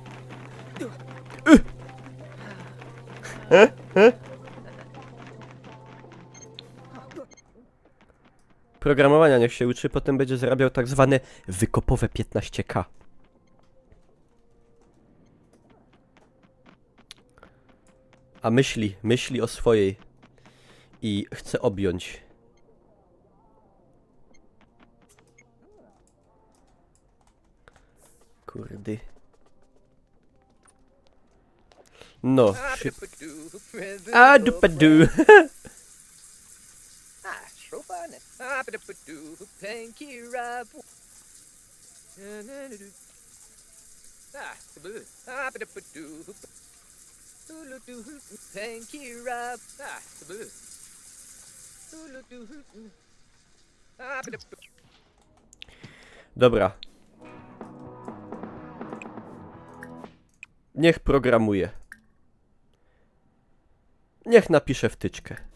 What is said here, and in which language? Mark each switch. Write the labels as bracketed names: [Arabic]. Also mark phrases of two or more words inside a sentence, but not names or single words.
[Polish] Programowania niech się uczy, potem będzie zarabiał tak zwane wykopowe 15K. A myśli o swojej i chce objąć. Kurdy. No. A dupadu. Shofan. Apidapadu. Pankira. Apidapadu. Pankira. Dobra. Niech programuje. Niech napisze wtyczkę.